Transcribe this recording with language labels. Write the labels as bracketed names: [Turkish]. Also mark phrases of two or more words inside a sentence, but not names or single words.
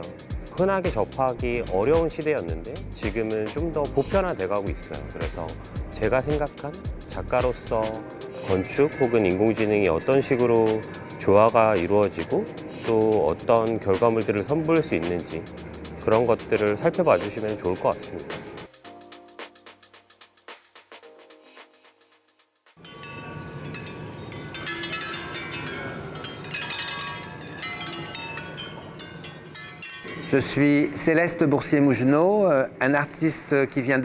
[Korean] 흔하게 접하기 어려운 시대였는데 지금은 좀 더 보편화돼 가고 있어요. 그래서 제가 생각한 작가로서 건축 혹은 인공지능이 어떤 식으로 조화가 이루어지고 또 어떤 결과물들을 선보일 수 있는지, 그런 것들을 살펴봐 주시면 좋을 것 같습니다. [French] Je suis Céleste Boursier-Mougenot, un artiste qui vient